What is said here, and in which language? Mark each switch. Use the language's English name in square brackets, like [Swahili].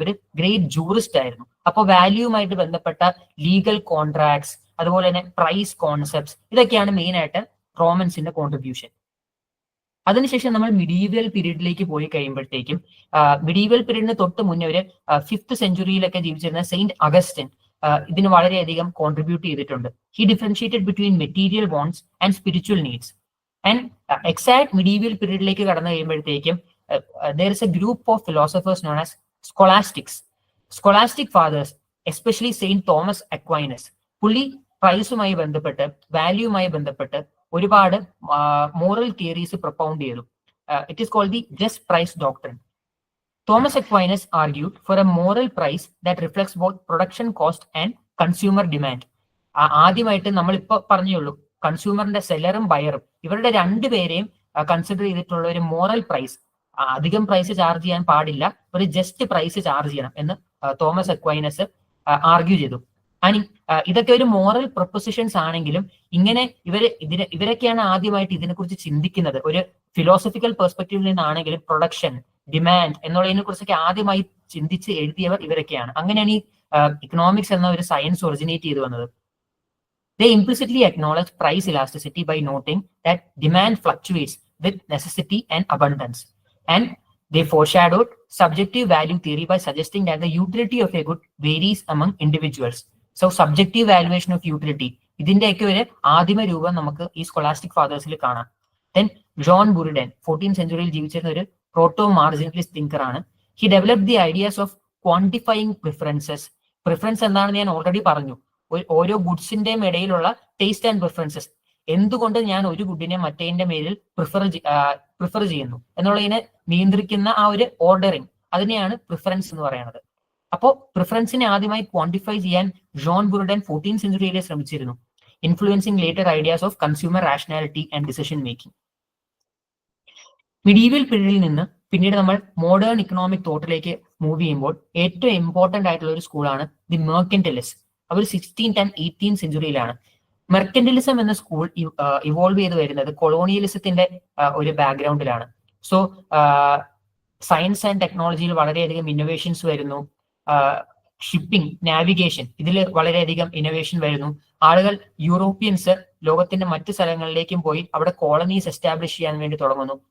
[Malayalam] അവർ great jurist ആയിരുന്നു. അപ്പോൾ വാല്യൂവുമായിട്ട് ബന്ധപ്പെട്ട ലീഗൽ കോൺട്രാക്ട്സ്, അതുപോലെ തന്നെ പ്രൈസ് കോൺസെപ്റ്റ്സ്, ഇതൊക്കെയാണ് മെയിൻ ആയിട്ട് റോമൻസിന്റെ കോൺട്രിബ്യൂഷൻ. അതിനുശേഷം നമ്മൾ മിഡീവൽ പീരീഡിലേക്ക് പോയി കഴിയുമ്പോഴത്തേക്കും, മിഡീവൽ പീരീഡിന് തൊട്ട് മുന്നേ ഒരു 5th സെഞ്ചുറിയിലൊക്കെ ജീവിച്ചിരുന്ന സെയിന്റ് അഗസ്റ്റിൻ ഇതിന് വളരെയധികം കോൺട്രിബ്യൂട്ട് ചെയ്തിട്ടുണ്ട്. [English] He differentiated between material wants and spiritual needs. [Malayalam] And exact medieval പീരീഡിലേക്ക് കടന്നു കഴിയുമ്പോഴത്തേക്കും [English] there is a group of philosophers known as scholastics. Scholastic fathers, especially Saint Thomas Aquinas, [Malayalam] പുള്ളി പ്രൈസുമായി ബന്ധപ്പെട്ട്, വാല്യൂവുമായി ബന്ധപ്പെട്ട് ഒരുപാട് മോറൽ തിയറീസ് പ്രൊപ്പൗണ്ട് ചെയ്തു. [English] It is called the just price doctrine. Thomas Aquinas argued for a moral price that reflects both production cost and consumer demand. [Malayalam] ആദ്യമായിട്ട് നമ്മൾ ഇപ്പൊ പറഞ്ഞുള്ളൂ, കൺസ്യൂമറിന്റെ സെല്ലറും ബയറും ഇവരുടെ രണ്ടുപേരെയും കൺസിഡർ ചെയ്തിട്ടുള്ള ഒരു മോറൽ പ്രൈസ്, അധികം പ്രൈസ് ചാർജ് ചെയ്യാൻ പാടില്ല, ഒരു ജസ്റ്റ് പ്രൈസ് ചാർജ് ചെയ്യണം എന്ന് തോമസ് അക്വൈനസ് ആർഗ്യൂ ചെയ്തു. ആൻഡ് ഇതൊക്കെ ഒരു മോറൽ പ്രൊപ്പോസിഷൻസ് ആണെങ്കിലും ഇങ്ങനെ ഇവരൊക്കെയാണ് ആദ്യമായിട്ട് ഇതിനെക്കുറിച്ച് ചിന്തിക്കുന്നത്. ഒരു ഫിലോസഫിക്കൽ പെർസ്പെക്റ്റീവിൽ നിന്നാണെങ്കിലും പ്രൊഡക്ഷൻ, ഡിമാൻഡ് എന്നുള്ളതിനെ കുറിച്ചൊക്കെ ആദ്യമായി ചിന്തിച്ച് എഴുതിയവർ ഇവരൊക്കെയാണ്. അങ്ങനെയാണ് ഈ ഇക്കണോമിക്സ് എന്ന ഒരു സയൻസ് ഒറിജിനേറ്റ് ചെയ്തു വന്നത്. [English] They implicitly acknowledge price elasticity by noting that demand fluctuates with necessity and abundance. And they foreshadowed subjective value theory by suggesting that the utility of a good varies among individuals. So subjective valuation of utility, [Malayalam] ഇതിന്റെയൊക്കെ ഒരു ആദിമ രൂപം നമുക്ക് ഈ scholastic ഫാദേഴ്സിൽ കാണാം. Then John ബുറിഡൻ 14th സെഞ്ചുറിയിൽ ജീവിച്ചിരുന്ന ഒരു proto മാർജിനലിസ്റ്റ് thinker ആണ്. [English] He developed the ideas of quantifying preferences. [Malayalam] Preference എന്താണെന്ന് ഞാൻ ഓൾറെഡി പറഞ്ഞു. ഓരോ ഗുഡ്സിന്റെയും ഇടയിലുള്ള ടേസ്റ്റ് ആൻഡ് പ്രിഫറൻസസ്, എന്തുകൊണ്ട് ഞാൻ ഒരു ഗുഡിനെ മറ്റേതിന്റെ മേലിൽ പ്രിഫർ ചെയ്യുന്നു എന്നുള്ളതിനെ നിയന്ത്രിക്കുന്ന ആ ഒരു ഓർഡറിങ്, അതിനെയാണ് പ്രിഫറൻസ് എന്ന് പറയുന്നത്. അപ്പോൾ പ്രിഫറൻസിനെ ആദ്യമായി ക്വാണ്ടിഫൈ ചെയ്യാൻ ജോൺ ബുറിഡൻ 14th സെഞ്ചുറിയിലെ ശ്രമിച്ചിരുന്നു, [English] Influencing later ideas of consumer rationality and decision making. [Malayalam] Medieval പീരീഡിൽ നിന്ന് പിന്നീട് നമ്മൾ മോഡേൺ ഇക്കണോമിക് തോട്ടിലേക്ക് മൂവ് ചെയ്യുമ്പോൾ ഏറ്റവും ഇമ്പോർട്ടന്റ് ആയിട്ടുള്ള ഒരു സ്കൂളാണ് the മെർക്കന്റിലിസ്. Our 16th and 18th സെഞ്ചുറിയിലാണ്. മെർക്കന്റിലിസം എന്ന സ്കൂൾ ഇവോൾവ് ചെയ്ത് വരുന്നത് കൊളോണിയലിസത്തിന്റെ ഒരു ബാക്ക്ഗ്രൗണ്ടിലാണ്. സോ സയൻസ് ആൻഡ് ടെക്നോളജിയിൽ വളരെയധികം ഇന്നോവേഷൻസ് വരുന്നു. ഷിപ്പിംഗ്, നാവിഗേഷൻ, ഇതിൽ വളരെയധികം ഇന്നോവേഷൻ വരുന്നു. ആളുകൾ യൂറോപ്യൻസ് ലോകത്തിന്റെ മറ്റു സ്ഥലങ്ങളിലേക്കും പോയി അവിടെ കോളനീസ് എസ്റ്റാബ്ലിഷ് ചെയ്യാൻ വേണ്ടി തുടങ്ങുന്നു.